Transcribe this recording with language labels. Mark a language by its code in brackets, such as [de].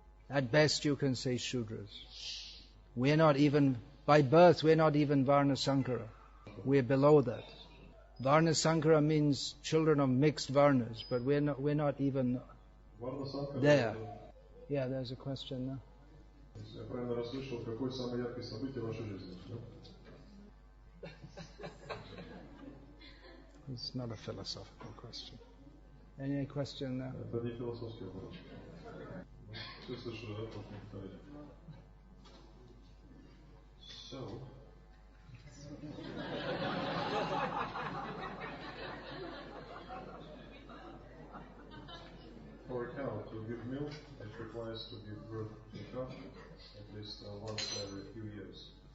[en] At best you can say Shudras. We're not even, by birth, we're not even Varna Sankara. We're below that. Varna Sankara means children of mixed Varnas, but we're not even there. Yeah, there's a question now. [ru] Я правильно расслышал, какое самое яркое событие в вашей жизни? [en] It's not a philosophical question. Any question now? [ru] Это не философский вопрос. Все слышали, да, просто повторяю. [en] So, for a cow to give milk, it requires to give birth to a calf at least once every few years.